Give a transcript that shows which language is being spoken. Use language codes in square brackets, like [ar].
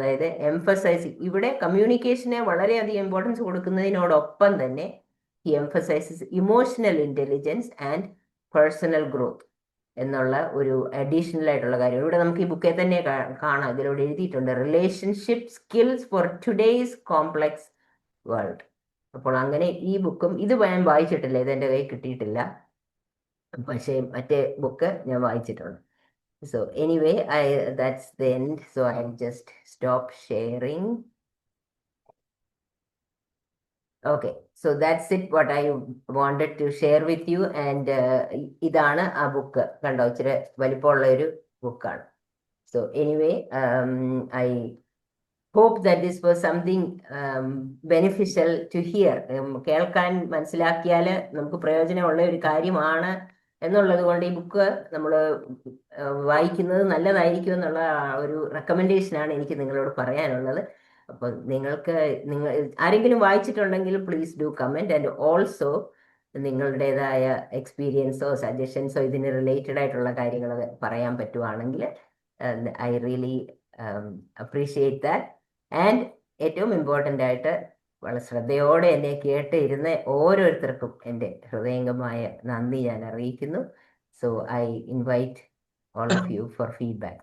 [ml] അതായത് ഇവിടെ കമ്മ്യൂണിക്കേഷനെ വളരെയധികം ഇമ്പോർട്ടൻസ് കൊടുക്കുന്നതിനോടൊപ്പം തന്നെ [en] he emphasises emotional intelligence and personal growth [ml] എന്നുള്ള ഒരു അഡീഷണൽ ആയിട്ടുള്ള കാര്യം ഇവിടെ നമുക്ക് ഈ ബുക്കിൽ തന്നെ കാണാം. ഇതിലൂടെ എഴുതിയിട്ടുണ്ട്, relationship skills for today's complex world. അപ്പോൾ അങ്ങനെ ഈ ബുക്കും ഇത് ഞാൻ വായിച്ചിട്ടില്ല, ഇതെന്റെ കയ്യിൽ കിട്ടിയിട്ടില്ല, പക്ഷേ മറ്റേ ബുക്ക് ഞാൻ വായിച്ചിട്ടുണ്ട്. [en] So anyway, that's the end. So I'll just stop sharing. Okay, so that's it, what I wanted to share with you. [ml] And ഇതാണ് ആ ബുക്ക്. കണ്ടോ, ഇച്ചിരി വലിപ്പമുള്ള ഒരു ബുക്കാണ്. [en] So anyway, I hope that this was something beneficial to hear. [ml] കേൾക്കാൻ, മനസ്സിലാക്കിയാൽ നമുക്ക് പ്രയോജനമുള്ള ഒരു കാര്യമാണ് എന്നുള്ളത് കൊണ്ട് ഈ ബുക്ക് നമ്മൾ വായിക്കുന്നത് നല്ലതായിരിക്കും എന്നുള്ള ഒരു റെക്കമെൻഡേഷനാണ് എനിക്ക് നിങ്ങളോട് പറയാനുള്ളത്. അപ്പോൾ നിങ്ങൾ ആരെങ്കിലും വായിച്ചിട്ടുണ്ടെങ്കിൽ [en] Please do comment. [ml] And also നിങ്ങളുടേതായ എക്സ്പീരിയൻസോ സജഷൻസോ ഇതിന് റിലേറ്റഡ് ആയിട്ടുള്ള കാര്യങ്ങൾ പറയാൻ പറ്റുവാണെങ്കിൽ [en] I really appreciate that. [ml] And ഏറ്റവും ഇമ്പോർട്ടൻ്റ് ആയിട്ട് വളരെ ശ്രദ്ധയോടെ എന്നെ കേട്ട് ഇരുന്ന ഓരോരുത്തർക്കും എൻ്റെ ഹൃദയംഗമായ നന്ദി ഞാൻ അറിയിക്കുന്നു. [en] So I invite all of you for feedback.